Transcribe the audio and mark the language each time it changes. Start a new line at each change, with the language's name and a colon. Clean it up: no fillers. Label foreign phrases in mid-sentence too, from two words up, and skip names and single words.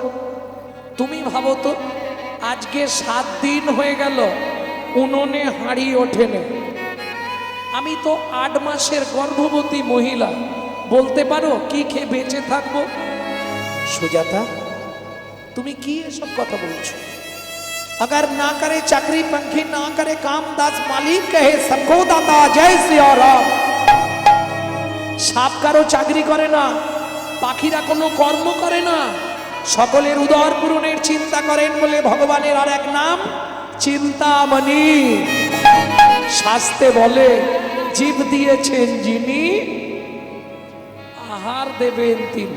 Bangla: তুমি ভাবো তো, আজকে 7 দিন হয়ে গেল উনুনে হাঁড়ি ওঠেনি। আমি তো 8 মাসের গর্ভবতী মহিলা, বলতে পারো কি খেয়ে বেঁচে থাকবো? সুজাতা, তুমি কি এসব কথা বলছো?
Hindi: अगर ना करे चाकरी पंखी, ना करे काम दास, मालिक कहे सबको दाता, जय श्री राम।
Bangla: সাপ কারো চাকরি করে না, পাখিরা কোনো কর্ম করে না, সকলের উদর পূরণের চিন্তা করেন বলে ভগবানের আর এক নাম চিন্তামণি। শাস্ত্রে বলে জীব দিয়েছেন যিনি, আহার দেবেন তিনি।